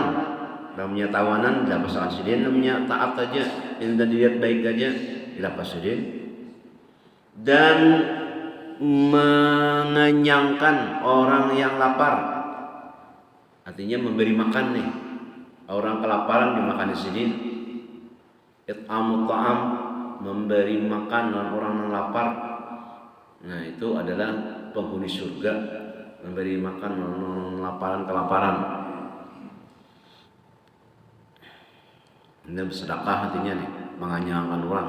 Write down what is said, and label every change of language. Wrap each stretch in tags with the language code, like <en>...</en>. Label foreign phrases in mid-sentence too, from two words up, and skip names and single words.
<id>Namanya tawanan dilepaskan sidin, namanya taat aja, yang dilihat baik aja dilepas sidin. Dan mengenyangkan orang yang lapar, artinya memberi makan nih orang kelaparan, dimakan sidin.</id> <ar>إطعام الطعام,</ar> <id>memberi makan orang yang lapar. Nah, itu adalah penghuni surga, memberi makan orang kelaparan. Ini bersedekah artinya nih, mengenyangkan orang.</id>